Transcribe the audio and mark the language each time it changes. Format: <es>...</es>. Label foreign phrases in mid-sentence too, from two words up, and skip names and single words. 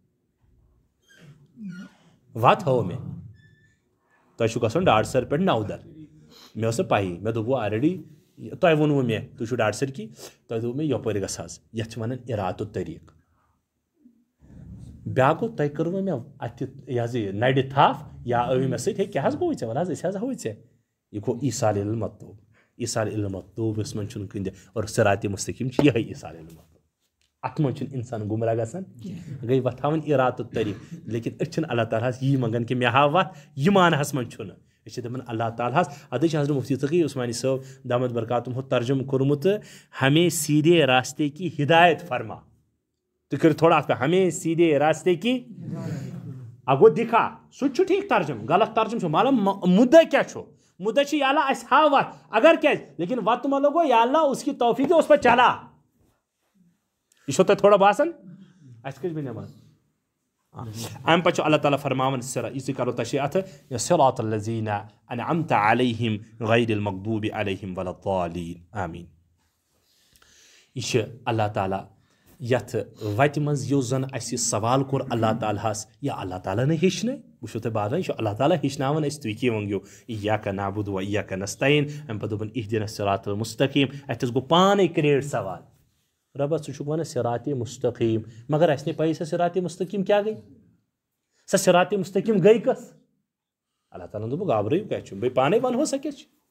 <ks>وتھ ہٲو مےٚ تۄہہِ چھُ گژھُن ڈاڈٕ سر پٮ۪ٹھ نودر مےٚ ٲس نہٕ پایی مےٚ دوٚپوٕ آلریڈی تۄہہِ ووٚنوٕ مےٚ تُہۍ چھُو ڈاڈٕ سر کی تۄہہِ دوٚپوٕ مےٚ یپٲرۍ گژھ حظ یتھ چھِ ونان</ks> <ar>اراءۃ الطریق</ar> <ks>بیٛاکھ گوٚو تۄہہِ کٔروٕ مےٚ اتہِ یہِ حظ یہِ نرِ تھپھ یا ٲوِ مےٚ سۭتۍ ہے کیٛاہ حظ گوٚوُے ژےٚ وَلہٕ حظ أسۍ حظ ہاوٕے ژےٚ یہ گوٚو</ks> <ar>ایصال الی المطلوب ایصال الی المطلوبس</ar> <ks>منٛز چھُنہٕ کٕنہِ اور</ks> <ar>صراط مستقیٖم</ar> <ks>چھِ یِہوٚے</ks> <ar>ایصال الی المطلوب</ar> <ks>اتھ منٛز چھُنہٕ انسان گمراہ گژھان گٔے وتھ ہاوٕنۍ</ks> <ar>اراءۃ الطریق</ar> <ks>لیکن أسۍ چھِنہٕ اللہ تعالیٰ ہس یی منٛگان کہِ مےٚ ہاو وتھ یہِ معناہس منٛز چھُنہٕ أسۍ چھِ دپان اللہ تعالیٰ ہس ادٕ چھِ حضرت مفتی تقی عثمانی صٲب</ks> <ar>دامت برکاتہم</ar> <ks>ہُہ ترجمہٕ کوٚرمُت</ks> <ur>ہمیں سیدھے راستے کی ہدایت فرما</ur> <ks>تُہۍ کٔرِو تھوڑا اتھ پٮ۪ٹھ</ks> <ur>ہمیں سیدھے راستے کی اگو دکھا</ur> <ks>سُہ تہِ چھُ ٹھیٖک ترجمہٕ غلط ترجمہٕ چھُ مطلب مُدعا کیٛاہ چھُ مُدعا چھُ</ks> <ur>یا اللہ اَسہِ ہاو وتھ اگر کیٛازِ لیکن وتہٕ مطلب گوٚو یا اللہ اس کی توفیق ہے اس پہ چلا</ur> <ks>یہ چھو تۄہہِ تھوڑا باسان اَسہِ کٔژِ بجہِ نٮ۪ماز امہِ پتہٕ چھُ اللہ تعالیٰ فرماوان یِژٕے کرو تشریح اتھ</ks> <ar>صراط الذین انعمت علیہم غیر المغضوب علیہم ولا الضالین</ar> <ks>آمین یہ چھِ اللہ تعالیٰ یتھ وتہِ منٛز یُس زن اسہِ سوال کوٚر اللہ تعالیٰ ہس یا اللہ تعالیٰ نے ہیٚچھنٲے وٕچھو تۄہہِ باسان یہِ چھُ اللہ تعالیٰ ہیٚچھناوان أسۍ تُہۍ کیٛاہ ؤنگِو</ks> <ar>ایاک نعبد و ایاک نستعین</ar> <ks>امہِ پتہٕ دوٚپُن</ks> <ar>اہدنا الصراط المستقیٖم</ar> <ks>اتھٮ۪س گوٚو پانے کریٹ سوال رۄبس ژٕ چھُکھ ونان</ks> <ar>صراط مستقیٖم</ar> <ks>مگر اسہِ نے پاے سۄ</ks> <ar>صراط مستقیٖم</ar> <ks>کیٛاہ گٔے سۄ</ks> <ar>صراط مستقیٖم</ar> <ks>گٔے کۄس اللہ تعالیٰ دوٚپُکھ گابرٲیِو کیٛاہ چھُ بیٚیہِ پانے ونہو سۄ کیٛاہ چھِ</ks>